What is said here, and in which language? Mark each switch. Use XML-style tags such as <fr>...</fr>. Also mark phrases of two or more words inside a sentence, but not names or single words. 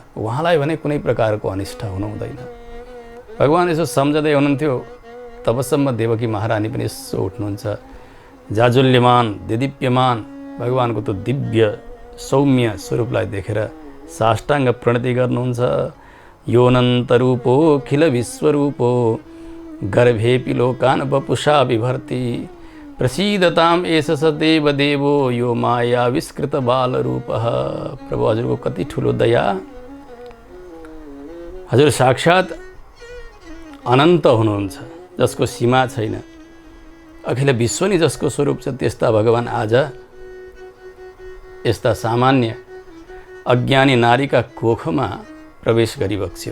<ne>उहाँलाई भने कुनै प्रकारको अनिष्ट हुनु हुँदैन। भगवान यसो सम्झँदै हुनुहुन्थ्यो, तबसम्म देवकी महारानी पनि यसो उठ्नुहुन्छ। जाजुल्यमान दिदीप्यमान भगवानको त्यो दिव्य सौम्य स्वरूपलाई देखेर साष्टाङ्ग प्रणति गर्नुहुन्छ।</ne> <sa>योनन्त रूपो खिल विश्वरूपो गर्भेपि लोकान् वपुषा विभर्ति प्रसीदताम एष स देवदेवो यो माया विस्कृत बालरूपः।</sa> <ne>प्रभु हजुरको कति ठुलो दया। हजुर साक्षात् अनन्त हुनुहुन्छ, जसको सीमा छैन। अखिल विश्व नै जसको स्वरूप छ, त्यस्ता भगवान आज यस्ता सामान्य अज्ञानी नारीका कोखमा प्रवेश गरिबक्स्यो।</ne>